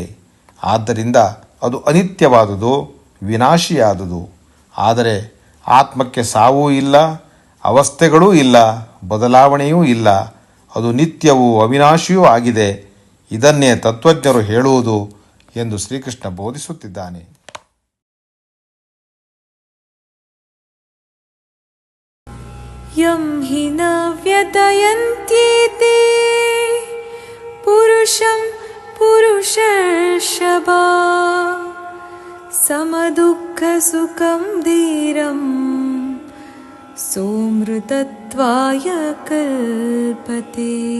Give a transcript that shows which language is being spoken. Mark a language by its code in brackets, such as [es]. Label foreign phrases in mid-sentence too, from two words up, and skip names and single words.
[kn] ಆದ್ದರಿಂದ ಅದು ಅನಿತ್ಯವಾದುದು, ವಿನಾಶಿಯಾದುದು. ಆದರೆ ಆತ್ಮಕ್ಕೆ ಸಾವೂ ಇಲ್ಲ, ಅವಸ್ಥೆಗಳೂ ಇಲ್ಲ, ಬದಲಾವಣೆಯೂ ಇಲ್ಲ. ಅದು ನಿತ್ಯವೂ ಅವಿನಾಶಿಯೂ ಆಗಿದೆ. ಇದನ್ನೇ ತತ್ವಜ್ಞರು ಹೇಳುವುದು ಎಂದು ಶ್ರೀಕೃಷ್ಣ ಬೋಧಿಸುತ್ತಿದ್ದಾನೆ. [sa] ಯಂ ಹಿ ನ ವ್ಯತಯಂತ್ಯೇತೆ ಪುರುಷಂ ಪುರುಷರ್ಷಭ ಸಮದುಃಖ ಸುಖಂ ಧೀರಂ ಸೋಮೃತತ್ವಾಯ ಕಲ್ಪತೆ.